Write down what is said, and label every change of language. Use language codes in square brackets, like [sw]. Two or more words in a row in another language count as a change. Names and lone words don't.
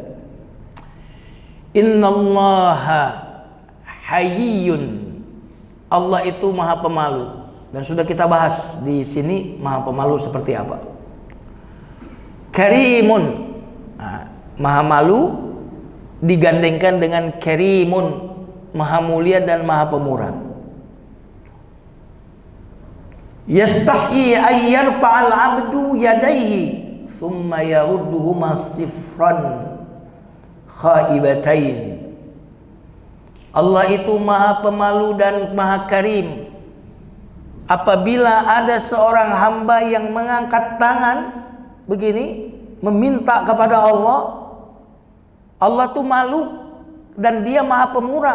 [ar] إن الله حيي, [id] Allah itu maha pemalu. Dan sudah kita bahas di sini maha pemalu seperti apa. Karimun, nah, maha malu digandengkan dengan karimun, maha mulia dan maha pemurah. [ar] يستحيي أن يرفع العبد يديه ثم يردهما صفرا خائبتين. [id] Allah itu maha pemalu dan maha karim. Apabila ada seorang hamba yang mengangkat tangan begini meminta kepada Allah, Allah tuh malu dan dia maha pemurah.